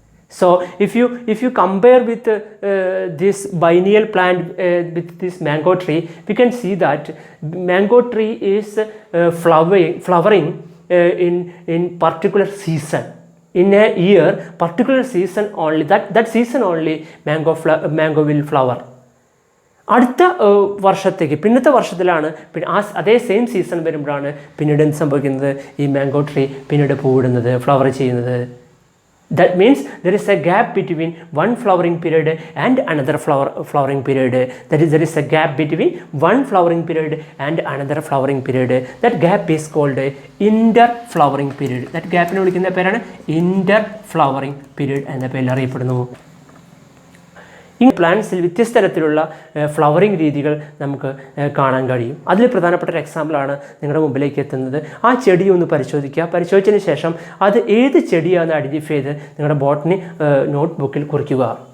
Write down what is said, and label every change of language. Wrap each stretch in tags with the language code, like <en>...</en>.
<en>So if you compare with this biennial plant with this mango tree, we can see that mango tree is flowering in particular season. In a year, particular season only, that season only mango will flower.</en> <ml>അടുത്ത വർഷത്തേക്ക് പിന്നത്തെ വർഷത്തിലാണ് അതേ same season വരുമ്പോഴാണ് പിന്നീട് എന്ത് സംഭവിക്കുന്നത്, ഈ mango tree പിന്നീട് പൂവിടുന്നത്, ഫ്ലവർ ചെയ്യുന്നത്.</ml> <en>That means there is a gap between one flowering period and another flowering period. That is, there is a gap between one flowering period and another flowering period. That gap is called interflowering period.</en> <ml>That gap നെ വിളിക്കുന്ന പേരാണ് interflowering period എന്ന പേരിൽ അറിയപ്പെടുന്നു. ഈ പ്ലാന്റ്സിൽ വ്യത്യസ്ത തരത്തിലുള്ള flowering രീതികൾ നമുക്ക് കാണാൻ കഴിയും. അതിൽ പ്രധാനപ്പെട്ട ഒരു എക്സാമ്പിളാണ് നിങ്ങളുടെ മുമ്പിലേക്ക് എത്തുന്നത്. ആ ചെടി ഒന്ന് പരിശോധിക്കുക. പരിശോധിച്ചതിന് ശേഷം അത് ഏത് ചെടിയാണെന്ന് ഐഡൻറ്റിഫൈ ചെയ്ത് നിങ്ങളുടെ ബോട്ടണി നോട്ട് ബുക്കിൽ കുറിക്കുക.</ml>